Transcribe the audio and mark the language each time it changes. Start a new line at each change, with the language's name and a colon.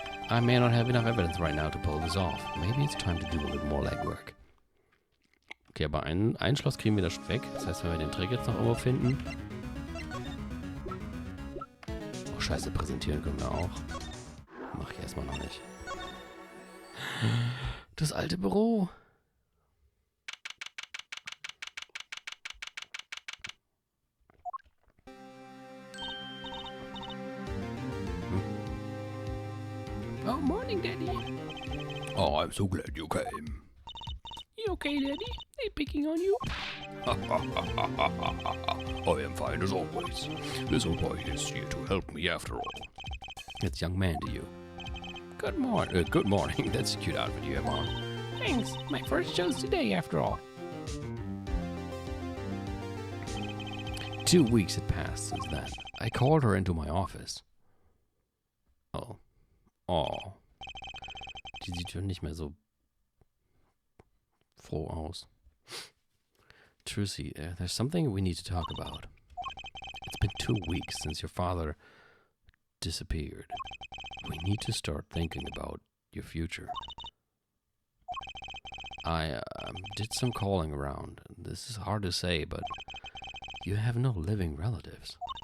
English: I may not have enough evidence right now to pull this off. Maybe it's time to do a little more legwork.
German: Okay, aber ein Schloss kriegen wir das weg. Das heißt, wenn wir den Trick jetzt noch irgendwo finden... Oh, scheiße, präsentieren können wir auch. Mach ich erstmal noch nicht. Das alte Büro.
English: Oh, morning, Daddy. Oh, I'm so glad you came. You okay, Daddy? They picking on you? I am fine as always. This old boy is here to help me after all. It's young man to you. Good morning. That's a cute outfit you have on. Thanks. My first show's today, after all. 2 weeks had passed since then. I called her into my office. Oh.
German: Die sieht schon nicht mehr so froh aus.
English: Trucy, there's something we need to talk about. It's been 2 weeks since your father disappeared. We need to start thinking about your future. I did some calling around. This is hard to say, but you have no living relatives.